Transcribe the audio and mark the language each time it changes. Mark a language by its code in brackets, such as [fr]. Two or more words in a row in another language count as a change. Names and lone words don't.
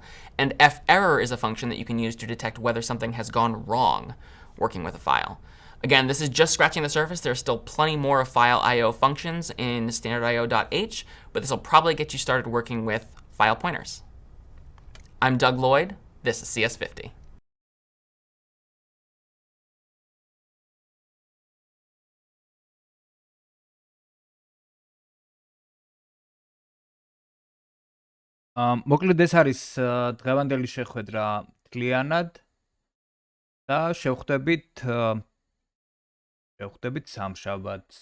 [en] And ferror is a function that you can use to detect whether something has gone wrong working with a file. Again, this is just scratching the surface. There's still plenty more of file I/O functions in standardio.h, but this will probably get you started working with file pointers. I'm Doug Lloyd. This is CS50. [ka] მოკლედ ეს არის დღევანდელი შეხვედრა მთლიანად და შევხვდებით სამშაბათს.